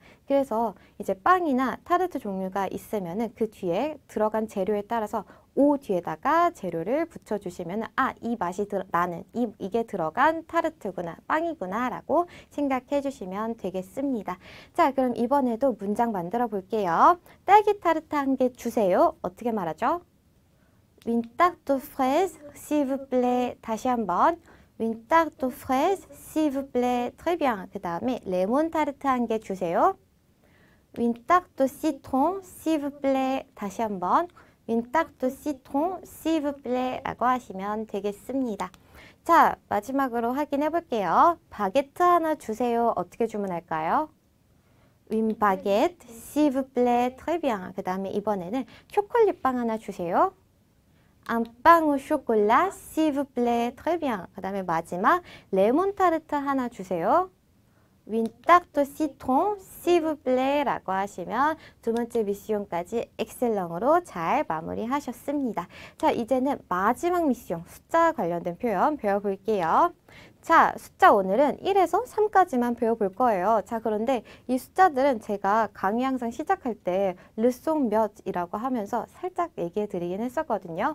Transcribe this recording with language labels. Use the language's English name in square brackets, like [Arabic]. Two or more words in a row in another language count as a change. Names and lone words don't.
[Korean] 그래서 이제 빵이나 타르트 종류가 있으면은 그 뒤에 들어간 재료에 따라서 오 뒤에다가 재료를 붙여주시면 아, 이 맛이 나는 이게 들어간 타르트구나, 빵이구나 라고 생각해 주시면 되겠습니다. 자, 그럼 이번에도 문장 만들어 볼게요. 딸기 타르트 한 개 주세요. 어떻게 말하죠? [French] Une tarte aux fraises, s'il vous plaît. 다시 한번. Une tarte aux fraises, s'il vous plaît. Très bien. [Korean] 그 다음에 레몬 타르트 한 개 주세요. [French] Une tarte au citron, s'il vous plaît. [Korean] 다시 한번. [French] Une tarte au citron, s'il vous plaît. [Korean] 라고 하시면 되겠습니다. 자, 마지막으로 확인해 볼게요. 바게트 하나 주세요. 어떻게 주문할까요? [French] Une baguette, s'il vous plaît. Très bien. [Korean] 그 다음에 이번에는 초콜릿빵 하나 주세요. [French] Un pain au chocolat, s'il vous plaît. Très bien. [Korean] 그 다음에 마지막 레몬 타르트 하나 주세요. [French] Une tarte au citron, s'il vous plaît. [Korean] 라고 하시면 두 번째 미션까지 엑셀런으로 잘 마무리하셨습니다. 자, 이제는 마지막 미션, 숫자 관련된 표현 배워볼게요. 자, 숫자 오늘은 1에서 3까지만 배워볼 거예요. 자, 그런데 이 숫자들은 제가 강의 항상 시작할 때 르송 몇이라고 하면서 살짝 얘기해 드리긴 했었거든요.